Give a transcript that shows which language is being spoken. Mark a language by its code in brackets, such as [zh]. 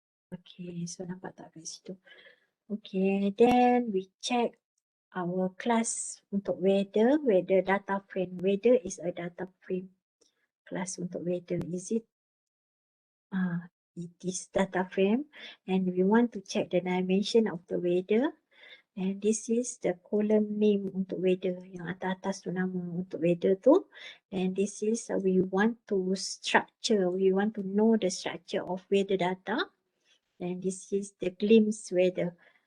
[en] Okay, so nampak tak kat situ? Okay, then we check our class untuk weather data frame. Weather is a data frame. Class untuk weather, is it? It is data frame and we want to check the dimension of the weather. And this is the column name untuk weather. [ms] Yang atas tu nama untuk weather tu. [en] And this is we want to structure. We want to know the structure of weather data. And this is the glimpse weather.